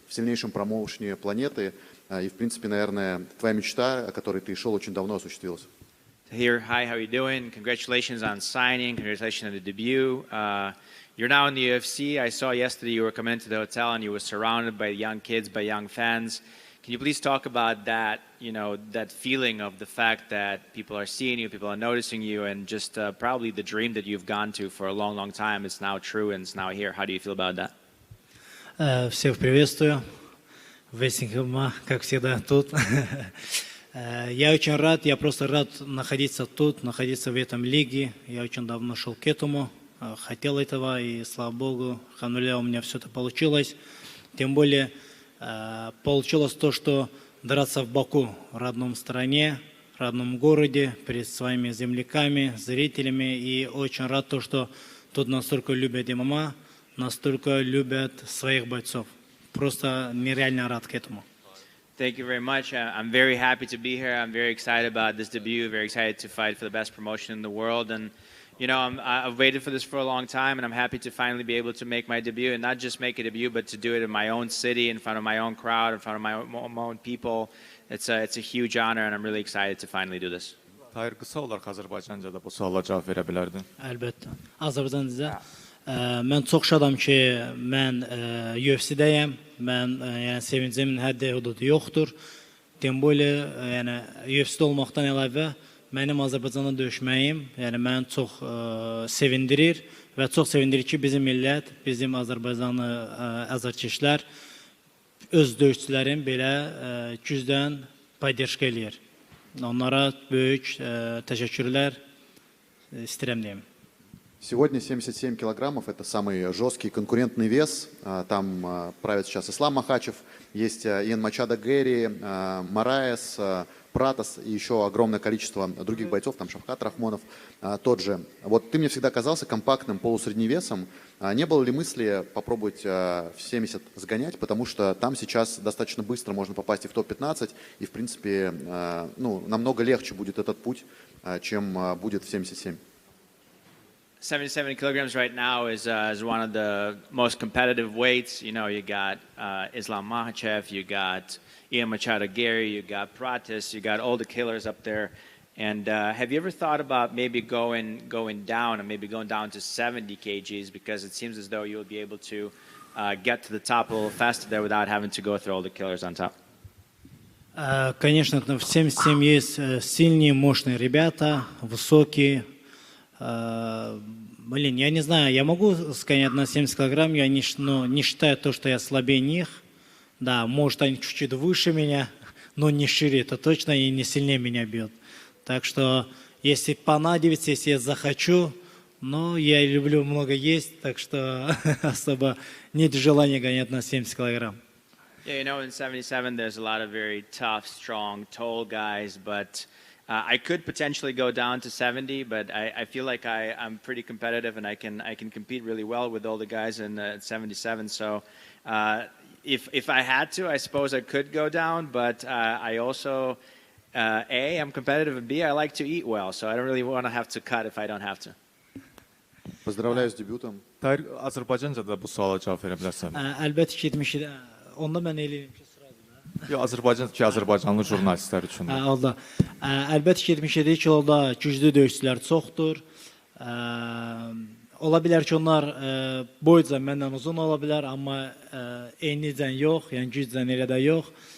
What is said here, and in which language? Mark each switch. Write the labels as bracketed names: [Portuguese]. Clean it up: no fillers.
[Russian] в сильнейшем промоушене планеты. И, в принципе, наверное, твоя мечта, о которой ты шел очень давно, осуществилась. [English] Here, hi, how are you doing? Congratulations on signing. Congratulations on the debut. You're now in the UFC. I saw yesterday you were coming into the hotel and you were surrounded by young kids, by young fans. Can you please talk about that, that feeling of the fact that people are seeing you, people are noticing you, and just probably the dream that you've gone to for a long, long time is now true and it's now here. How do you feel about that? [Russian] Всех приветствую. Вестингема, как всегда, тут. Я очень рад, я просто рад находиться тут, находиться в этом лиге. Я очень давно шел к этому, хотел этого, и слава Богу, алхамдулилля, у меня все это получилось. Тем более получилось то, что драться в Баку, в родном стране, в родном городе, перед своими земляками, зрителями. И очень рад то, что тут настолько любят ММА, настолько любят своих бойцов. Просто нереально рад к этому. [English] Thank you very much. I'm very happy to be here. I'm very excited about this debut, very excited to fight for the best promotion in the world. And, I've waited for this for a long time, and I'm happy to finally be able to make my debut, and not just make a debut, but to do it in my own city, in front of my own crowd, in front of my own people. It's a huge honor, and I'm really excited to finally do this. [Azerbaijani] Tahir, qısa olaraq Azərbaycanca'da bu suala cavab verə bilərdin? Əlbəttə. Azərbaycanca. Mən çox şadam ki, mən UFC-dəyəm. Mən sevincimin həddi hududu yoxdur. [Russian] Tем более, [Azerbaijani] UFC-də olmaqdan əlavə mənim Azərbaycanda döyüşməyim, məni çox sevindirir və çox sevindirir ki, bizim millət, bizim Azərbaycanlı azarkeşlər öz döyüşçülərin belə gücdən paydaşqa eləyir. Onlara böyük təşəkkürlər istəyirəm deyim. [Russian] Сегодня 77 килограммов – это самый жесткий конкурентный вес. Там правит сейчас Ислам Махачев, есть Иэн Мачадо Гэри, Мораес, Пратос и еще огромное количество других бойцов, там Шавкат Рахмонов тот же. Вот ты мне всегда казался компактным полусредневесом. Не было ли мысли попробовать в 70 сгонять, потому что там сейчас достаточно быстро можно попасть и в топ-15, и в принципе намного легче будет этот путь, чем будет в 77. [English] 77 kilograms right now is one of the most competitive weights. You got Islam Makhachev, you got Iэн Machado Гэри, you got Pratis, you got all the killers up there. And have you ever thought about maybe going down and maybe going down to 70 kgs, because it seems as though you'll be able to get to the top a little faster there without having to go through all the killers on top? [Russian] Конечно, в 77 есть сильные, мощные ребята, высокие. Я не знаю, я могу сгонять на 70 килограмм, я не считаю то, что я слабее них. Да, может, они чуть-чуть выше меня, но не шире, это точно, и не сильнее меня бьет. Так что, если понадобится, если я захочу, но я люблю много есть, так что особо нет желания гонять на 70 килограмм. [English] Yeah, in 77 there's a lot of very tough, strong, tall guys, but I could potentially go down to 70, but I feel like I'm pretty competitive and I can compete really well with all the guys in 77. So if I had to, I suppose I could go down, but I also, A, I'm competitive, and B, I like to eat well, so I don't really want to have to cut if I don't have to. [Russian] Поздравляю с дебютом. [Azerbaijani] Tahir, Azərbaycanca'da bu suala cavab verə bilərsən? Əlbəttə ki, 77. Onda mən eləyirəm ki, Azərbaycanlı jurnalistlər üçün. Oldu. Əlbəttə ki, 77 kiloda güclü döyüşçülər çoxdur. Ola bilər ki, onlar boyca məndən uzun ola bilər, amma eynicən yox, yəni gücdən elə də yox.